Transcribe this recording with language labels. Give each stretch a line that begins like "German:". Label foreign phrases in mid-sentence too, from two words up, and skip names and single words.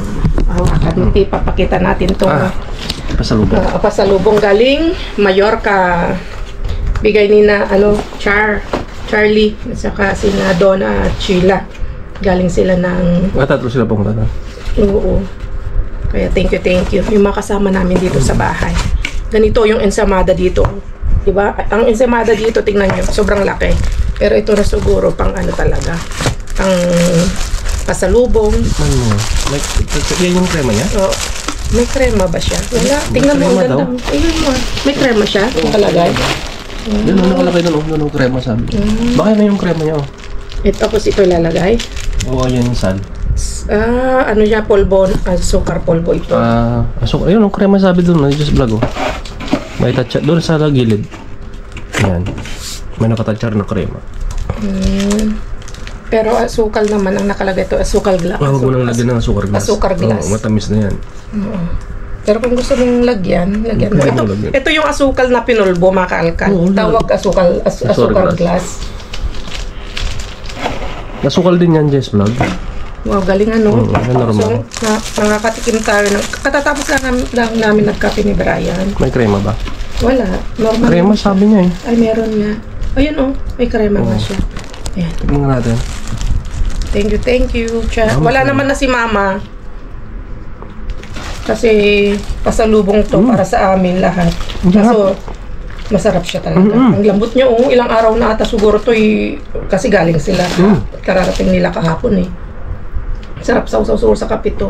Filipino: Hawakan, papakita natin to. Pasalubong. Pasalubong galing Mallorca. Bigay ni na, Charlie, at saka si na Donna at Sheila. Galing sila ng, Tatlo sila pumunta na. oo. Kaya
English: thank you.
Filipino: Yung mga kasama namin dito sa bahay. Ganito yung ensamada dito. Diba? Ang ensamada dito, tingnan nyo, sobrang laki. Pero ito na siguro pang ano talaga. Pang pasalubong. Yan yung krema niya? Oh, may krema ba siya? Wala. Tingnan mo, ang krema ganda. daw. Ayun mo. May krema siya? Nakalagay? Doon nakalagay doon. Doon yung krema sabi. Baka na yung krema niya. Tapos ito ilalagay. Oo, yan yung sal. Ano siya? Polvo. Sukar polvo ito. So, ayun, yung krema sabi doon. Just vlog, oh. May tatsa doon sa gilid. Yan. May nakatatsyar na krema. Pero asukal naman ang nakalagay ito. Asukal glass. Huwag mo nang lagyan ng asukar glass. Asukar glass. Oo, matamis na yan. Pero kung gusto mong lagyan mo. Ito yung asukal na pinulbo, mga kaalkal. Tawag asukal glass. Asukal din yan, Jess Vlog. Wow, galing ano. Normal. So, nakakatikim tayo. Katatapos lang namin nagkape ni Brian. May krema ba? Wala. Normal. Krema sabi niya eh. Ay, meron nga. Ayun oh, may krema nga siya. Ayan. Tignan nga natin.
English: Thank you.
Filipino: Wala naman na si Mama. Kasi pasalubong to para sa amin lahat. So, masarap siya talaga. Ang lambot niya ilang araw na ata siguro to kasi galing sila. Kararating nila kahapon eh. Sarap sausaw-saw sa kape to.